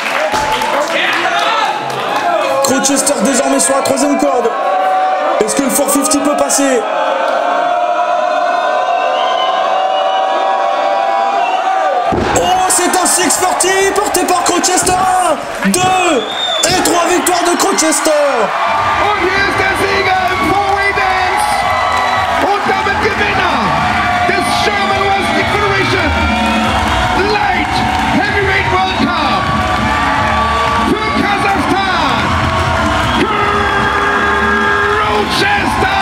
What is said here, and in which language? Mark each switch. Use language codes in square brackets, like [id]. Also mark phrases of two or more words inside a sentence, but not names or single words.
[fr] Crowchester désormais sur la 3e corde. Est-ce que le 450 peut passer? Oh, c'est un 640 porté par Crowchester. 2 et 3 victoires de Crowchester. [de] Und hier ist der Sieger im Four-Way Dance und damit Gewinner des German Wrestling Federation Light Heavyweight World Cup für Kasachstan, Crowchester!